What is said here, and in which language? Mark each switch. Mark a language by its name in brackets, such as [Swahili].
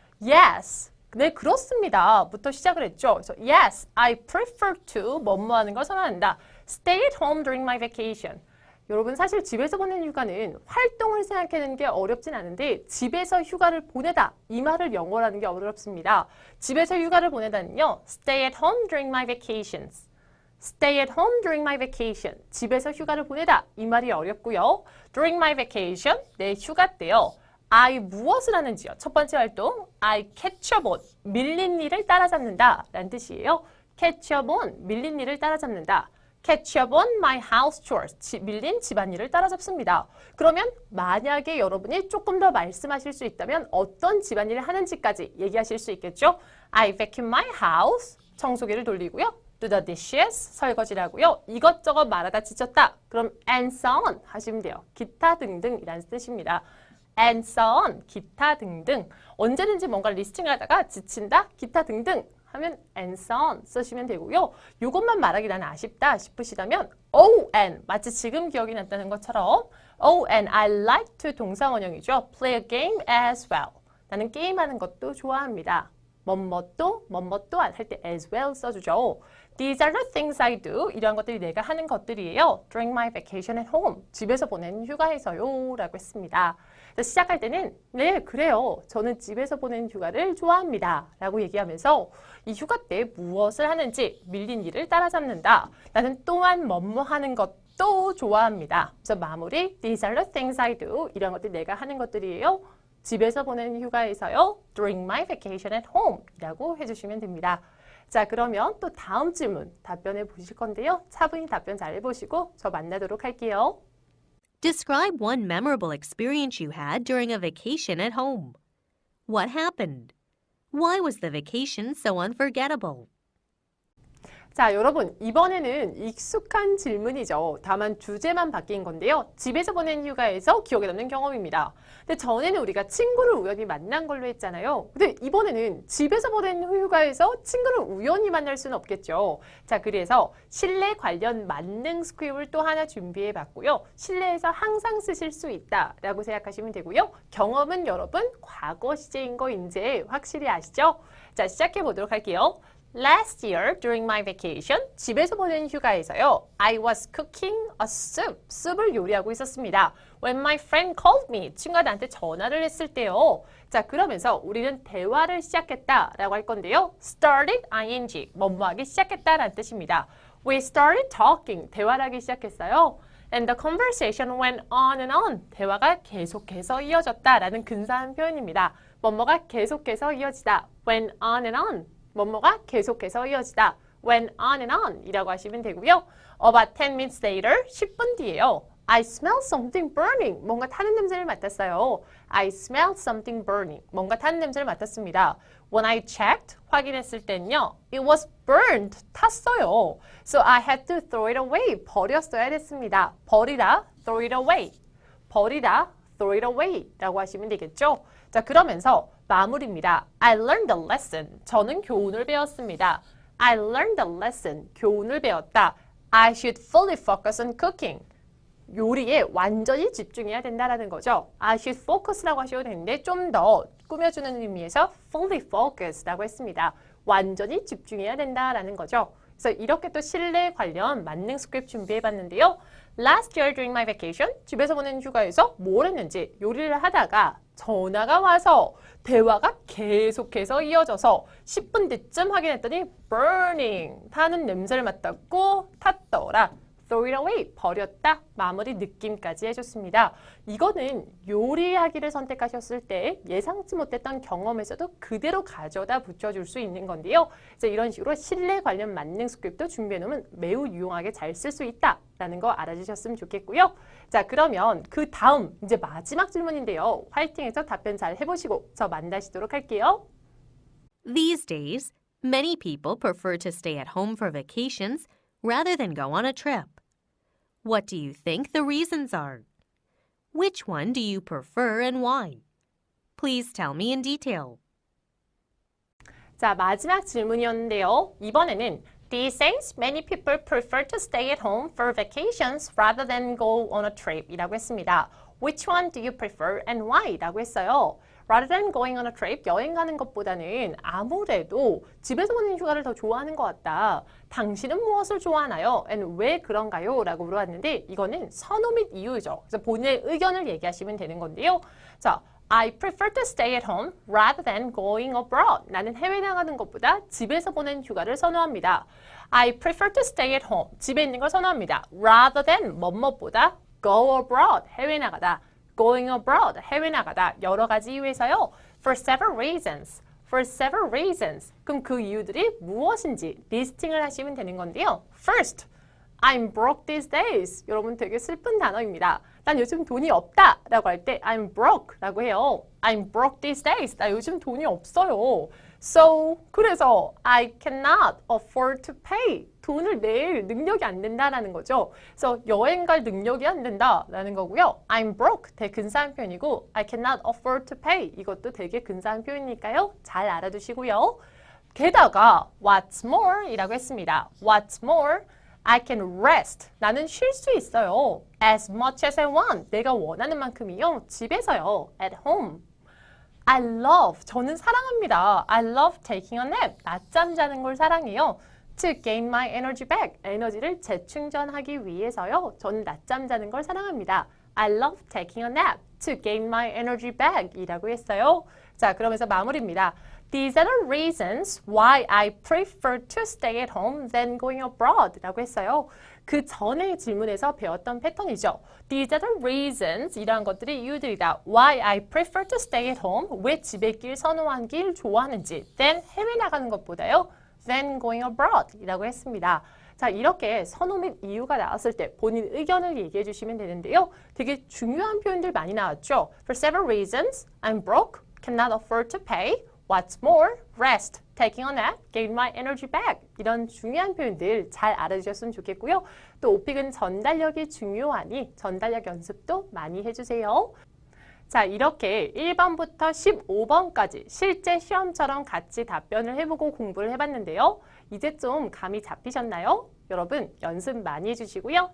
[Korean] Yes. 네, 그렇습니다. 부터 시작을 했죠. 그래서 [English] Yes, I prefer to [Korean] 뭐뭐 하는 걸 선호한다. [English] Stay at home during my vacation. [Korean] 여러분 사실 집에서 보낸 휴가는 활동을 생각하는 게 어렵진 않은데 집에서 휴가를 보내다 이 말을 영어로 하는 게 어렵습니다. 집에서 휴가를 보내다는요. [English] Stay at home during my vacations. Stay at home during my vacation. [Korean] 집에서 휴가를 보내다 이 말이 어렵고요. [English] During my vacation, [Korean] 내 휴가 때요. I 무엇을 하는지요. 첫 번째 활동, [English] I catch up on, [Korean] 밀린 일을 따라잡는다 라는 뜻이에요. [English] catch up on, [Korean] 밀린 일을 따라잡는다. [English] catch up on my house chores, [Korean] 밀린 집안일을 따라잡습니다. 그러면 만약에 여러분이 조금 더 말씀하실 수 있다면 어떤 집안일을 하는지까지 얘기하실 수 있겠죠. [English] I vacuum my house, [Korean] 청소기를 돌리고요. [English] do the dishes, [Korean] 설거지를 하고요. 이것저것 말하다 지쳤다. 그럼 [English] and so on [Korean] 하시면 돼요. 기타 등등이라는 뜻입니다. [English] and so on, [Korean] 기타 등등. 언제든지 뭔가 리스팅을 하다가 지친다, 기타 등등 하면 [English] and so on [Korean] 쓰시면 되고요. 이것만 말하기 나는 아쉽다 싶으시다면 oh and, 마치 지금 기억이 났다는 것처럼 [English] oh and I like to [Korean] 동사 원형이죠. [English] play a game as well. [Korean] 나는 게임하는 것도 좋아합니다. 뭐뭐도 할 때 [English] as well [Korean] 써주죠. [English] These are the things I do. [Korean] 이러한 것들이 내가 하는 것들이에요. [English] During my vacation at home. [Korean] 집에서 보낸 휴가에서요. 라고 했습니다. 그래서 시작할 때는 네, 그래요. 저는 집에서 보낸 휴가를 좋아합니다. 라고 얘기하면서 이 휴가 때 무엇을 하는지 밀린 일을 따라잡는다. 나는 또한 뭐뭐 하는 것도 좋아합니다. 그래서 마무리 [English] These are the things I do. [Korean] 이런 것들이 내가 하는 것들이에요. 집에서 보낸 휴가에서요. [English] During my vacation at home [Korean] 이라고 해주시면 됩니다. 자, 그러면 또 다음 질문 답변해 보실 건데요. 차분히 답변 잘 해보시고 저 만나도록 할게요. [English] Describe one memorable experience you had during a vacation at home. What happened? Why was the vacation so unforgettable? [Korean] 자, 여러분 이번에는 익숙한 질문이죠. 다만 주제만 바뀐 건데요. 집에서 보낸 휴가에서 기억에 남는 경험입니다. 근데 전에는 우리가 친구를 우연히 만난 걸로 했잖아요. 근데 이번에는 집에서 보낸 휴가에서 친구를 우연히 만날 수는 없겠죠. 자, 그래서 실내 관련 만능 스크립을 또 하나 준비해 봤고요. 실내에서 항상 쓰실 수 있다라고 생각하시면 되고요. 경험은 여러분 과거 시제인 거 이제 확실히 아시죠? 자, 시작해 보도록 할게요. [English] Last year, during my vacation, [Korean] 집에서 보낸 휴가에서요. [English] I was cooking a soup. [Korean] 숲을 요리하고 있었습니다. [English] When my friend called me, 친구가 나한테 전화를 했을 때요. [Korean] 자, 그러면서 우리는 대화를 시작했다라고 할 건데요. Started, ing, 뭐뭐하기 시작했다라는 뜻입니다. [English] We started talking, [Korean] 대화를 하기 시작했어요. [English] And the conversation went on and on. [Korean] 대화가 계속해서 이어졌다라는 근사한 표현입니다. 뭐뭐가 계속해서 이어지다. [English] Went on and on. [Korean] 뭐뭐가 계속해서 이어지다. Went on and on 이라고 하시면 되고요. [English] About 10 minutes later, [Korean] 10분 뒤에요. [English] I smell something burning. [Korean] 뭔가 타는 냄새를 맡았어요. [English] I smelled something burning. [Korean] 뭔가 타는 냄새를 맡았습니다. [English] When I checked, [Korean] 확인했을 때는요. [English] It was burned. 탔어요. So I had to throw it away. [Korean] 버렸어야 됐습니다. 버리다, [English] throw it away. [Korean] 버리다, [English] throw it away [Korean] 라고 하시면 되겠죠. 자, 그러면서 마무리입니다. [English] I learned a lesson. [Korean] 저는 교훈을 배웠습니다. [English] I learned a lesson. [Korean] 교훈을 배웠다. [English] I should fully focus on cooking. [Korean] 요리에 완전히 집중해야 된다라는 거죠. [English] I should focus [Korean] 라고 하셔도 되는데 좀 더 꾸며주는 의미에서 fully focus라고 했습니다. 완전히 집중해야 된다라는 거죠. 그래서 이렇게 또 실내 관련 만능 스크립트 준비해봤는데요. [English] Last year during my vacation, [Korean] 집에서 보낸 휴가에서 뭘 했는지 요리를 하다가 전화가 와서 대화가 계속해서 이어져서 10분 뒤쯤 확인했더니 burning, 타는 냄새를 맡았고 탔더라. [English] throw it away, [Korean] 버렸다, 마무리 느낌까지 해줬습니다. 이거는 요리하기를 선택하셨을 때 예상치 못했던 경험에서도 그대로 가져다 붙여줄 수 있는 건데요. 그래서 이런 식으로 실내 관련 만능 스크립트 준비해놓으면 매우 유용하게 잘 쓸 수 있다라는 거 알아주셨으면 좋겠고요. 자, 그러면 그 다음 이제 마지막 질문인데요. 화이팅해서 답변 잘 해보시고 저 만나시도록 할게요. [English] These days, many people prefer to stay at home for vacations rather than go on a trip. What do you think the reasons are? Which one do you prefer and why? Please tell me in detail. [Korean] 자, 마지막 질문이었는데요. 이번에는 [English] These days, many people prefer to stay at home for vacations rather than go on a trip [Korean] 이라고 했습니다. [English] Which one do you prefer and why? [Korean] 라고 했어요. [English] Rather than going on a trip, [Korean] 여행 가는 것보다는 아무래도 집에서 보내는 휴가를 더 좋아하는 것 같다. 당신은 무엇을 좋아하나요? And 왜 그런가요? 라고 물어봤는데 이거는 선호 및 이유죠. 그래서 본인의 의견을 얘기하시면 되는 건데요. [English] 자, I prefer to stay at home rather than going abroad. [Korean] 나는 해외 나가는 것보다 집에서 보낸 휴가를 선호합니다. [English] I prefer to stay at home. [Korean] 집에 있는 걸 선호합니다. [English] Rather than 뭐뭐보다 go abroad. [Korean] 해외 나가다. [English] Going abroad. [Korean] 해외 나가다. 여러 가지 이유에서요. [English] For several reasons. For several reasons. [Korean] 그럼 그 이유들이 무엇인지 리스팅을 하시면 되는 건데요. [English] First, I'm broke these days. [Korean] 여러분 되게 슬픈 단어입니다. 난 요즘 돈이 없다 라고 할 때 [English] I'm broke [Korean] 라고 해요. [English] I'm broke these days. [Korean] 나 요즘 돈이 없어요. [English] So, 그래서 I cannot afford to pay. [Korean] 돈을 낼 능력이 안 된다라는 거죠. 그래서 여행 갈 능력이 안 된다라는 거고요. [English] I'm broke [Korean] 되게 근사한 표현이고 [English] I cannot afford to pay [Korean] 이것도 되게 근사한 표현이니까요. 잘 알아두시고요. 게다가 [English] what's more [Korean] 이라고 했습니다. [English] What's more? I can rest. [Korean] 나는 쉴 수 있어요. [English] As much as I want. [Korean] 내가 원하는 만큼이요. 집에서요. [English] At home. I love. [Korean] 저는 사랑합니다. [English] I love taking a nap. [Korean] 낮잠 자는 걸 사랑해요. [English] To gain my energy back. [Korean] 에너지를 재충전하기 위해서요. 저는 낮잠 자는 걸 사랑합니다. [English] I love taking a nap. To gain my energy back. [Korean] 이라고 했어요. 자, 그러면서 마무리입니다. [English] These are the reasons why I prefer to stay at home than going abroad [Korean] 라고 했어요. 그 전에 질문에서 배웠던 패턴이죠. [English] These are the reasons [Korean] 이러한 것들이 이유들이다. [English] Why I prefer to stay at home. [Korean] 왜 집에 있길 선호하길 좋아하는지. Than 해외 나가는 것보다요. [English] Than going abroad [Korean] 이라고 했습니다. 자, 이렇게 선호 및 이유가 나왔을 때 본인 의견을 얘기해 주시면 되는데요. 되게 중요한 표현들 많이 나왔죠. [English] For several reasons, I'm broke, cannot afford to pay. What's more, rest, taking a nap, gain my energy back. [Korean] 이런 중요한 표현들 잘 알아주셨으면 좋겠고요. 또 오픽은 전달력이 중요하니 전달력 연습도 많이 해주세요. 자, 이렇게 1번부터 15번까지 실제 시험처럼 같이 답변을 해보고 공부를 해봤는데요. 이제 좀 감이 잡히셨나요? 여러분 연습 많이 해주시고요.